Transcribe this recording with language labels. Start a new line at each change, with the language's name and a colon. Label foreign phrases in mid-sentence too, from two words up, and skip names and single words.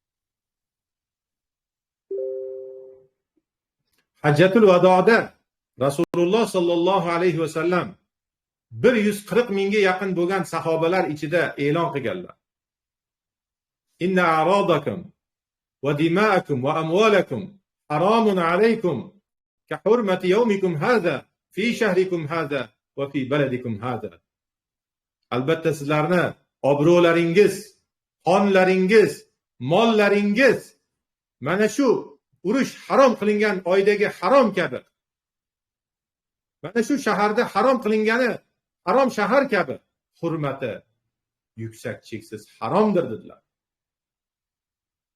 Uzbek: Hajjatul vadoda Rasululloh
Arabic: صلى الله عليه وسلم
Uzbek: 140 mingga yaqin bo'lgan sahobalar ichida e'lon qilganlar.
Arabic: إن أعراضكم ودماءكم وأموالكم حرام عليكم كحرمة يومكم هذا في شهركم هذا وفي بلدكم هذا.
Uzbek: Albatta sizlarni obro'laringiz, qonlaringiz, mollaringiz mana shu urush harom qilingan oydagi harom kabi, mana shu shaharda harom qilingani harom shahar kabi, hurmati yuksak cheksiz haromdir dedilar.